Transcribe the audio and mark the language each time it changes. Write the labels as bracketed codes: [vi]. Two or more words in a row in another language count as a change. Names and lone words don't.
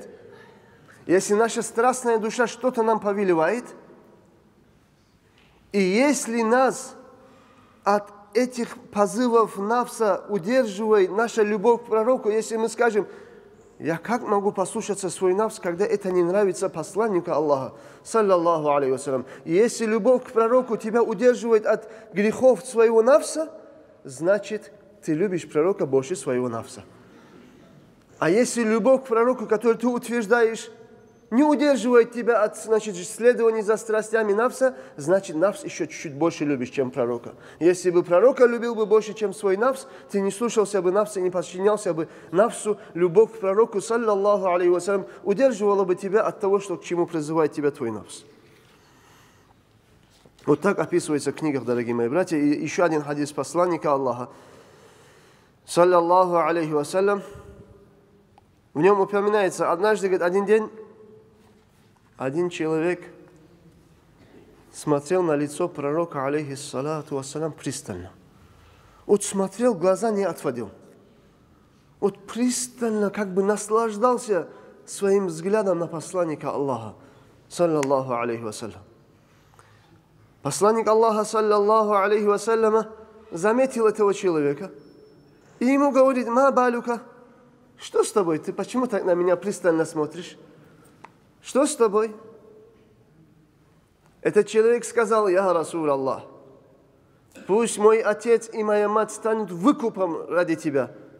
[ru] Если наша страстная душа что-то нам повелевает, и если нас от этих позывов нафса удерживает наша любовь к пророку, если мы скажем: «Я как могу послушаться свой нафс, когда это не нравится посланнику Аллаха, [ar] صلى الله عليه وسلم». [ru] И если любовь к пророку тебя удерживает от грехов своего нафса, значит, ты любишь пророка больше своего нафса. А если любовь к пророку, которую ты утверждаешь, не удерживает тебя от следования за страстями нафса, значит, нафс еще чуть-чуть больше любишь, чем пророка. Если бы пророка любил бы больше, чем свой нафс, ты не слушался бы нафса, не подчинялся бы нафсу. Любовь к пророку, [ar] صلى الله عليه وسلم, [ru] удерживала бы тебя от того, что к чему призывает тебя твой нафс. Вот так описывается в книгах, дорогие мои братья. И еще один хадис посланника Аллаха, [ar] صلى الله عليه وسلم, [ru] в нем упоминается, однажды, говорит, один день, один человек смотрел на лицо пророка, [ar] عليه الصلاة والسلام, [ru] пристально. Вот смотрел, глаза не отводил. Вот пристально, как бы наслаждался своим взглядом на посланника Аллаха, [ar] صلى الله عليه وسلم. [ru] Посланник Аллаха, [ar] صلى الله عليه وسلم, [ru] заметил этого человека и ему говорит: [ar] «ما بالك, [ru] что с тобой? Ты почему так на меня пристально смотришь? Что с тобой?» Этот человек сказал: [ar] «يا رسول الله, [ru] пусть мой отец и моя мать станут выкупом ради тебя.